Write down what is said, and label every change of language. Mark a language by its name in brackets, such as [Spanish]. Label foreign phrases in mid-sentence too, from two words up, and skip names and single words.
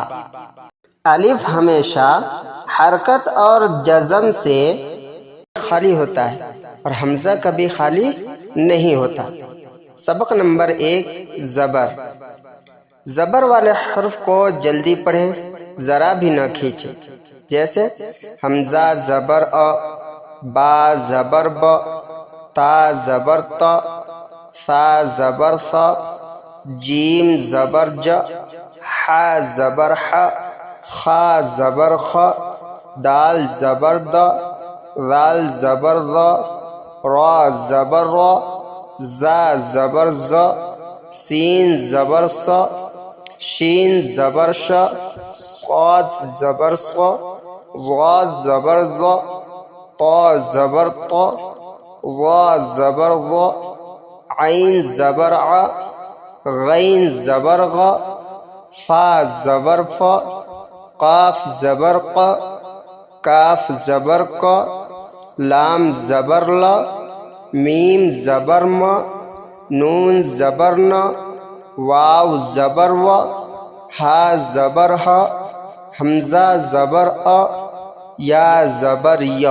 [Urdu] الف ہمیشہ حرکت اور جزم سے خالی ہوتا ہے اور حمزہ کبھی خالی نہیں ہوتا۔ سبق نمبر 1، زبر۔ زبر والے حرف کو جلدی پڑھیں، ذرا بھی نہ کھینچیں، جیسے حمزہ زبر ا، با زبر ب، تا زبر تا، ثا زبر ثا، جیم زبر ج، حا زبر ح، خا زبر خ، دال زبر د، ذال زبر ذ، را زبر را، زا زبر ز، سین زبر س، شین زبر ش، صاد زبر ص، ضاد زبر ض، طا زبر طا، وا زبر وا، عین زبر ع، غین زبر غ، فا زبر فا، قاف زبر ق، کاف زبر ق، لام زبر لا، میم زبر ما، نون زبر نا، واو زبر وا، ہا زبر ہا، حمزہ زبر ا، یا زبر یا۔